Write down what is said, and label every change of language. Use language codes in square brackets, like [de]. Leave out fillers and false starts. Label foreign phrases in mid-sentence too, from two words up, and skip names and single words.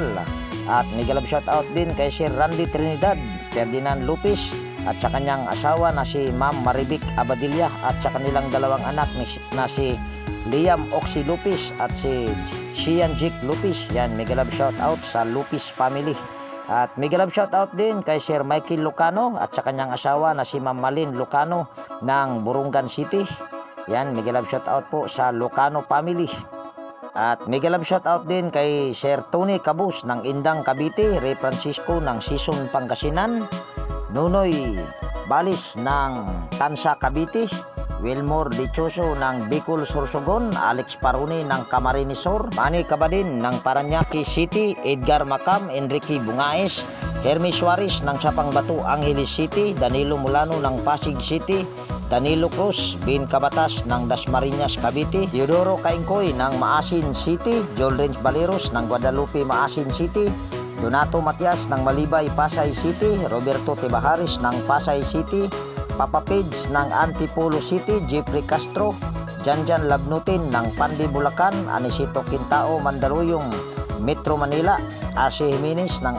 [tl] At [en] mega love shout out [tl] din kay Sir Randy Trinidad, Ferdinand Lupis at sa kanyang asawa na si Ma'am Maribik Abadilla at sa kanilang dalawang anak na si Liam Oxy Lupis at si Sian Jik Lupis. Yan, [en] mega love shout out [tl] sa Lupis family. At [en] mega love shout out [tl] din kay Sir Michael Lucano at sa kanyang asawa na si Ma'am Malin Lucano ng Burungan City. Yan, [en] mega love shout out [tl] po sa Lucano family. At [en] mega love shout out [tl] din kay Sir Tony Cabus ng Indang Cavite, Ray Francisco ng Sison Pangasinan, Nunoy Balis ng Tansa Cavite, Wilmore Dichoso ng Bicol Sorsogon, Alex Paruni ng Camarines Sur, Manny Cabadin ng Paranaque City, Edgar Macam, Enrique Bungaes, Hermes Suarez ng Sapang Batu, Angeles City, Danilo Mulano ng Pasig City, Danilo Cruz, Bin Cabatas ng Dasmariñas Cavite, Teodoro Caingcoy ng Maasin City, Joel Renz Baleros ng Guadalupe Maasin City, Donato Matias ng Malibay Pasay City, Roberto Tibaharis ng Pasay City, Papa Page ng Antipolo City, Jeffrey Castro, Janjan Labnutin ng Pandi Bulacan, Anisito Quintao Mandaluyong Metro Manila, Arce Jimenez ng